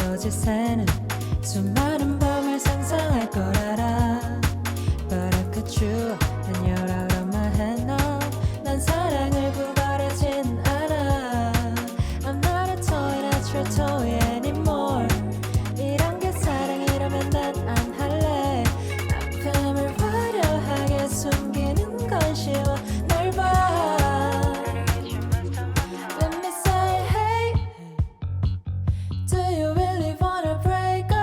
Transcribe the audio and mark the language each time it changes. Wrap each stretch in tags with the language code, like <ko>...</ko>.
<ko>새는 수많은 밤을 상상할 걸 알아.</ko> <en>But I cut you and you're out of my head now.</en> <ko>난 사랑을 구걸하진 않아.</ko> <en>I'm not a toy, not your toy anymore.</en> <ko>이런 게 사랑이라면 난 안 할래. 아픔을 화려하게 숨기는 건 쉬워. 널 봐.</ko> <en>Let me say hey. Do you really wanna break</en>